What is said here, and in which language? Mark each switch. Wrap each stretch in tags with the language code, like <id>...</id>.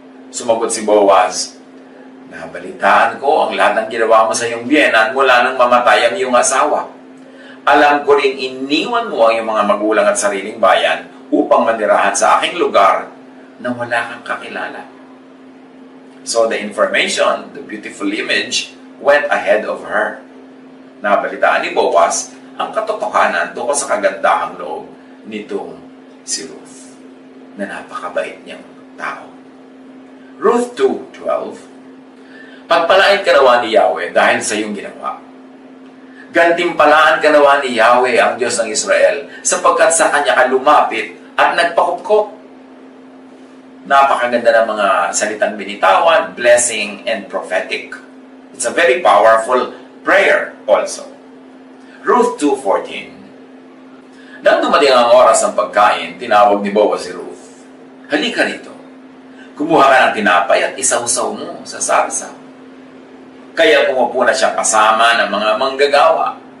<tl>Sumagot si Boaz, "Nabalitaan ko ang lahat ng ginawa mo sa iyong biyenan mula nang mamatay ang iyong asawa. Alam ko ring iniwan mo ang iyong mga magulang at sariling bayan upang manirahan sa aking lugar na wala kang kakilala."</tl> <en>So the information, the beautiful image, went ahead of her.</en> <tl>Nabalitaan ni Boaz ang katotohanan tungkol sa kagandahang loob nitong si Ruth, na napakabait niyang tao. Ruth 2:12, "Pagpalain ka nawa ni Yahweh dahil sa iyong ginawa. Gantimpalaan ka nawa ni Yahweh ang Diyos ng Israel sapagkat sa Kanya ka lumapit at nagpakupkop." Napakaganda ng mga salitang binitawan,</tl> <en>blessing, and prophetic. It's a very powerful prayer also.</en> <tl>Ruth 2:14, "Nang dumating ang oras ng pagkain, tinawag ni Boaz si Ruth, 'Halika rito. Kumuha ka ng tinapay at isawsaw mo sa sarsa.' Kaya pumupo na siya kasama ng mga manggagawa.</tl>